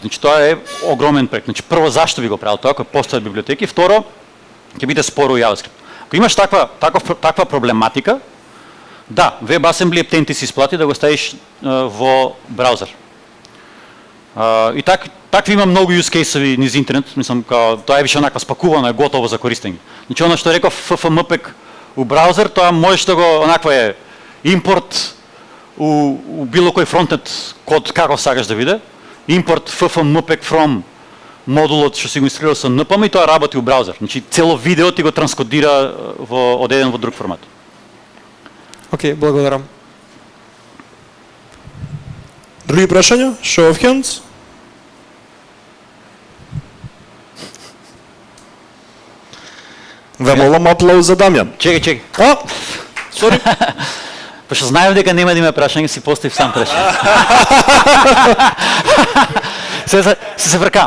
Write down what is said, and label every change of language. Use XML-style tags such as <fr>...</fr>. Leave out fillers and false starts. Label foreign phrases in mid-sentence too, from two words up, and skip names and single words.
<mk>Значи тоа е огромен проект. Значи прво зашто би го правил тоа, ако постојат библиотеки, второ ќе биде споро у JavaScript. Ако имаш таква проблематика, да, WebAssembly птен ти се исплати да го ставиш во браузер. И такви има многу</mk> <en>use case-</en> <mk>ови низ интернет, мислам, тоа е више онаква спакувано, е готово за користење. Значи она што реков FFmpeg у браузер, тоа можеш да го онаква е импорт у било кој фронтенд код како сакаш да биде, импорт FFmpeg from модулот што си го инсталирал со npm и тоа работи у браузер. Значи цело видео ти го транскодира од еден во друг формат. Океј, благодарам. Други прашања?</mk> <en>Show of hands.</en> <mk>Ве молам аплауз за Дамјан. Чекај. Сори. Пошто знаев дека нема да има прашање, си поставив сам прашање. Се вркам.</mk>